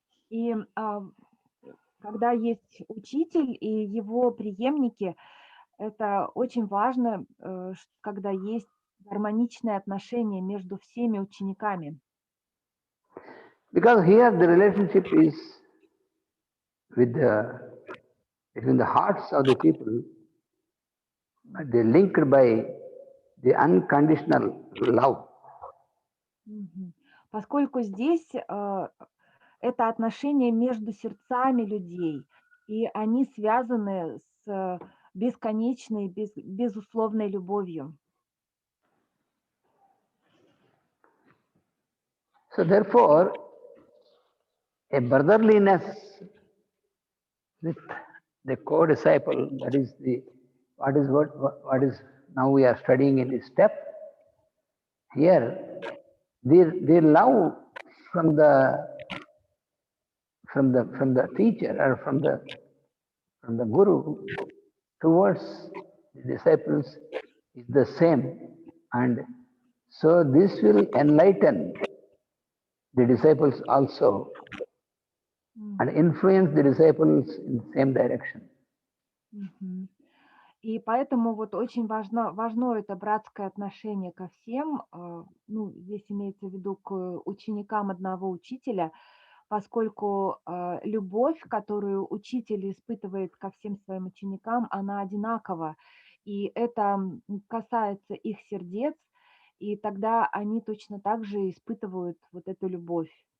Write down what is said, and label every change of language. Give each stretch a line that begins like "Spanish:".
Russian: И когда есть учитель и его преемники, это очень важно, когда есть гармоничные отношения между всеми учениками.
English: Because here the relationship is between the hearts of the people, they linked by the unconditional love.
Russian: Поскольку здесь это отношения между сердцами людей, и они связаны с бесконечной, безусловной любовью.
English: So therefore, a brotherliness with the co-disciple, that is what is now we are studying in this step. Here, their love from the teacher or from the guru towards the disciples is the same, and so this will enlighten the disciples also and influence the disciples in the same direction.
Russian: И поэтому вот очень важно это братское отношение ко всем, ну, здесь имеется в виду к ученикам одного учителя, поскольку любовь, которую учитель испытывает ко всем своим ученикам, она одинакова, и это касается их сердец, и тогда они точно так же испытывают вот эту любовь.